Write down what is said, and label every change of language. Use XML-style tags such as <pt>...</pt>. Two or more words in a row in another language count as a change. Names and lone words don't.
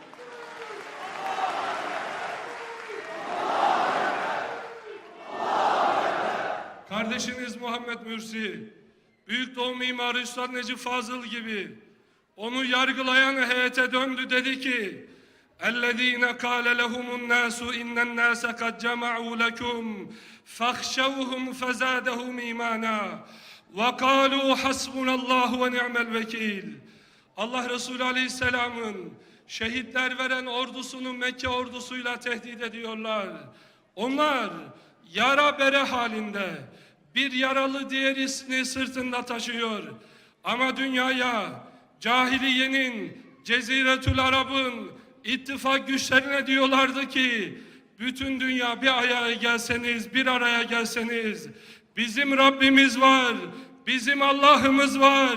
<tr>Kardeşiniz Muhammed Mürsi, Büyük Doğu mimarı Üstad Necip Fazıl gibi onu yargılayan heyete döndü, dedi ki</tr> <ar>اَلَّذ۪ينَ قَالَ لَهُمُ النَّاسُ اِنَّ النَّاسَ قَدْ جَمَعُوا لَكُمْ فَاخْشَوْهُمْ فَزَادَهُمْ اِيمَانًا وَقَالُوا حَسْبُنَ اللّٰهُ وَنِعْمَ الْوَكِيلِ.</ar> <tr>Allah Resulü Aleyhisselam'ın şehitler veren ordusunu Mekke ordusuyla tehdit ediyorlar. Onlar yara bere halinde, bir yaralı diğerisini sırtında taşıyor. Ama dünyaya cahiliyenin, Ceziretül Arab'ın ittifak güçlerine diyorlardı ki bütün dünya bir araya gelseniz, Bizim Rabbimiz var, bizim Allah'ımız var.</tr>